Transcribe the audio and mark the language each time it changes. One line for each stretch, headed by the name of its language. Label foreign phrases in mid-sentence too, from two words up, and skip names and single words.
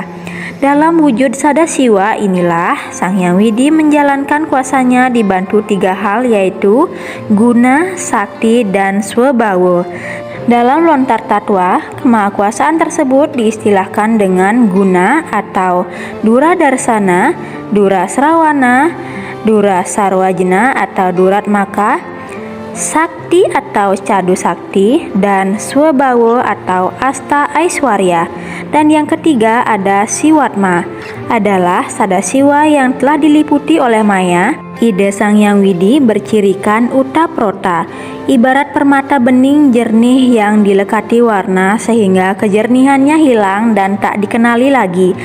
Indonesian: Dalam wujud Sadasiwa inilah Sang Hyang Widi menjalankan kuasanya dibantu 3 hal, yaitu guna, sakti, dan swabhawa. Dalam lontar tatwa, kemahakuasaan tersebut diistilahkan dengan guna atau dura darsana, dura srawana, dura sarwajna atau durat maka, sakti atau cadu sakti, dan swabhawa atau asta aiswarya. Dan yang ketiga ada Siwatma, adalah Sadasiwa yang telah diliputi oleh maya. Ide Sang Hyang Widi bercirikan Utaprota, ibarat permata bening jernih yang dilekati warna sehingga kejernihannya hilang dan tak dikenali lagi.